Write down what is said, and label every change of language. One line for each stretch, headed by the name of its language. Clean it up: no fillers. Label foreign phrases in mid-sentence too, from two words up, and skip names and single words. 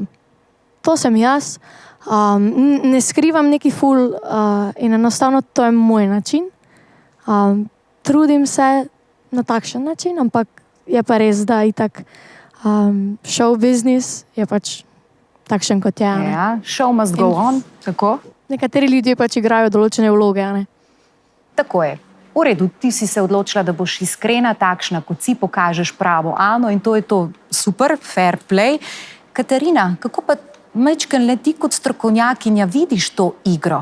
Slovenian: To sem jaz, ne skrivam neki ful in enostavno to je moj način. Trudim se na takšen način, ampak je pa res, da itak
English: show business
Slovenian: je pač takšen, kot je. Ne? Ja,
English: show must go on,
Slovenian: tako? Nekateri ljudje pač igrajo določene vloge. Ne? Tako je. V redu, ti si se odločila, da boš iskrena, takšna, kot si, pokažeš pravo Ano in to je to super,
English: fair play.
Slovenian: Katarina, kako pa majčkeno le ti kot strokovnjakinja vidiš to igro?